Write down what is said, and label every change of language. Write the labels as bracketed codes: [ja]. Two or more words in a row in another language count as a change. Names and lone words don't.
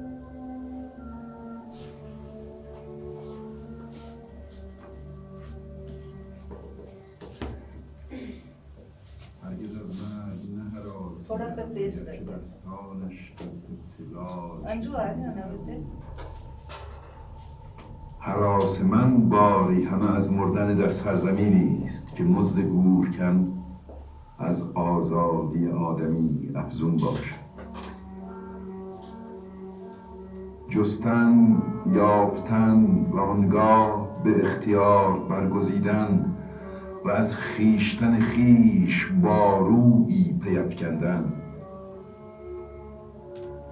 [hi] थोड़ा सा तेज कर दो। अंजू आ जाना बेटे। [fa] هراس من باری همه از مردن در سرزمینی است که مزد گورکن از آزادی آدمی افزون باشد. جستن، یافتن و آنگاه به اختیار برگزیدن و از خیشتن خیش با رویی پیفکندن.